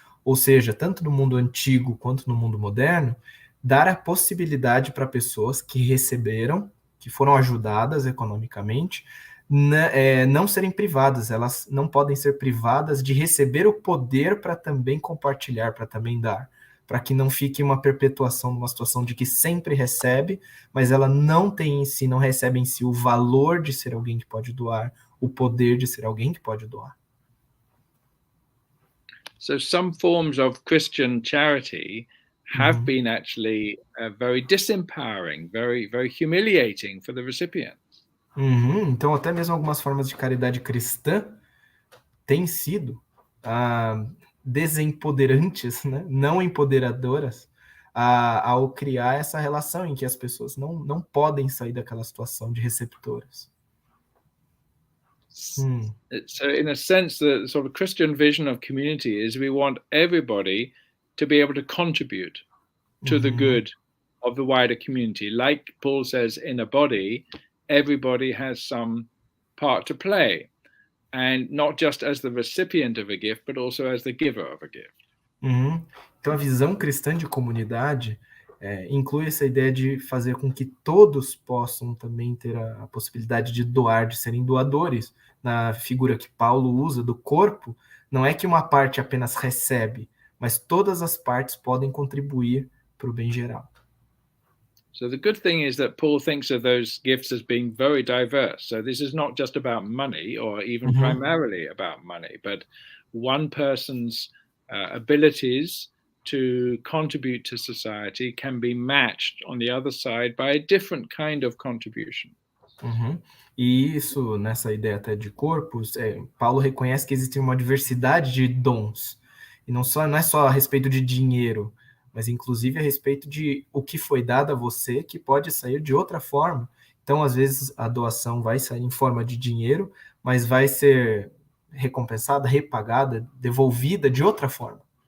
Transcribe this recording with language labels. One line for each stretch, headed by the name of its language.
Portuguese: Ou seja, tanto no mundo antigo quanto no mundo moderno, dar a possibilidade para pessoas que receberam, que foram ajudadas economicamente, não serem privadas, elas não podem ser privadas de receber o poder para também compartilhar, para também dar, para que não fique uma perpetuação numa situação de que sempre recebe, mas ela não recebe em si o valor de ser alguém que pode doar, o poder de ser alguém que pode doar.
English: So some forms of Christian charity have been actually very disempowering, very, very humiliating for the recipient.
Portuguese: Então, até mesmo algumas formas de caridade cristã têm sido desempoderantes, né? Não empoderadoras, ao criar essa relação em que as pessoas não podem sair daquela situação de receptoras.
English: So in a sense, the sort of Christian vision of community is we want everybody to be able to contribute to the good of the wider community. Like Paul says, in a body, everybody has some part to play, and not just as the recipient of a gift, but also as the giver of a gift.
Portuguese: Então a visão cristã de comunidade inclui essa ideia de fazer com que todos possam também ter a possibilidade de doar, de serem doadores. Na figura que Paulo usa do corpo, não é que uma parte apenas recebe, mas todas as partes podem contribuir para o bem geral.
English: So the good thing is that Paul thinks of those gifts as being very diverse. So this is not just about money or even primarily about money, but one person's abilities to contribute to society can be matched on the other side by a different kind of contribution.
Portuguese: E isso, nessa ideia até de corpos, Paulo reconhece que existe uma diversidade de dons. E não é só a respeito de dinheiro, mas inclusive a respeito de o que foi dado a você, que pode sair de outra forma. Então, às vezes, a doação vai sair em forma de dinheiro, mas vai ser recompensada, repagada, devolvida de outra forma.